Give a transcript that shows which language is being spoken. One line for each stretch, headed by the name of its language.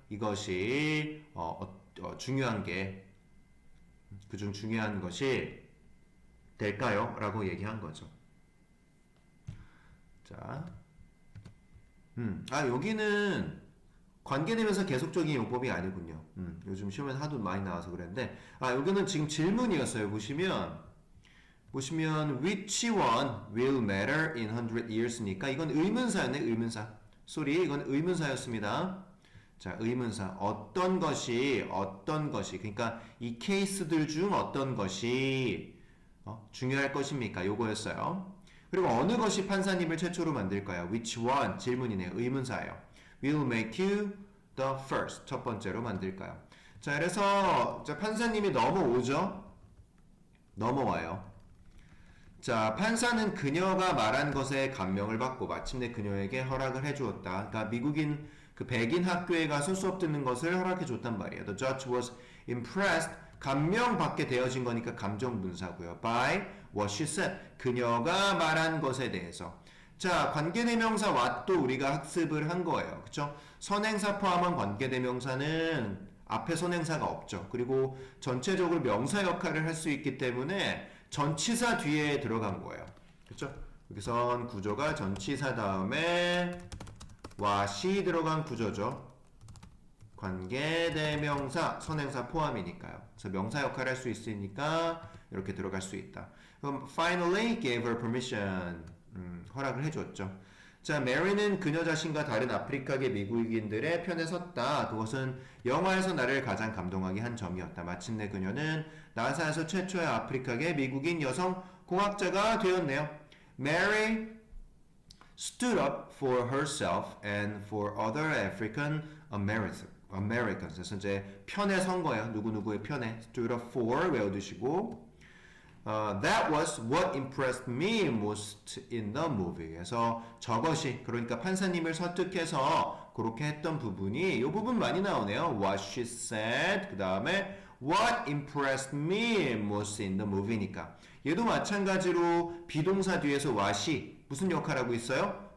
Korean: 이것이 중요한 게, 그중 중요한 것이 될까요? 라고 얘기한 거죠. 자, 여기는 관계되면서 계속적인 용법이 아니군요. 요즘 시험에 하도 많이 나와서 그랬는데, 여기는 지금 질문이었어요. 보시면
English: which one will matter in 100 years니까
Korean: 이건 의문사였네. 의문사. sorry, 이건 의문사였습니다. 자, 의문사. 어떤 것이 그러니까 이 케이스들 중 어떤 것이 중요할 것입니까? 요거였어요. 그리고 어느 것이 판사님을 최초로 만들까요?
English: which one
Korean: 질문이네요. 의문사예요.
English: will make you the first
Korean: 첫 번째로 만들까요? 자, 그래서 판사님이 넘어오죠. 넘어와요. 자, 판사는 그녀가 말한 것에 감명을 받고 마침내 그녀에게 허락을 해주었다. 그러니까 미국인 그 백인 학교에 가서 수업 듣는 것을 허락해 줬단 말이에요.
English: The judge was impressed.
Korean: 감명받게 되어진 거니까 감정분사고요.
English: By what she said.
Korean: 그녀가 말한 것에 대해서. 자, 관계대명사 what도 우리가 학습을 한 거예요. 그쵸? 선행사 포함한 관계대명사는 앞에 선행사가 없죠. 그리고 전체적으로 명사 역할을 할 수 있기 때문에 전치사 뒤에 들어간 거예요. 그렇죠? 여기선 구조가 전치사 다음에 what이 들어간 구조죠. 관계대명사, 선행사 포함이니까요. 그래서 명사 역할을 할 수 있으니까 이렇게 들어갈 수 있다. 그럼
English: finally gave her permission.
Korean: 허락을 해줬죠. 자, 메리는 그녀 자신과 다른 아프리카계 미국인들의 편에 섰다. 그것은 영화에서 나를 가장 감동하게 한 점이었다. 마침내 그녀는 나사에서 최초의 아프리카계 미국인 여성 공학자가 되었네요.
English: Mary stood up for herself and for other African Americans.
Korean: 그래서 이제 편에 선 거예요. 누구누구의 편에.
English: stood up for
Korean: 외워두시고
English: that was what impressed me most in the movie.
Korean: 그래서 저것이 그러니까 판사님을 설득해서 그렇게 했던 부분이 이 부분 많이 나오네요.
English: What she said
Korean: 그 다음에
English: what impressed me most in the movie
Korean: 니까 얘도 마찬가지로 비동사 뒤에서 what이 무슨 역할 하고 있어요?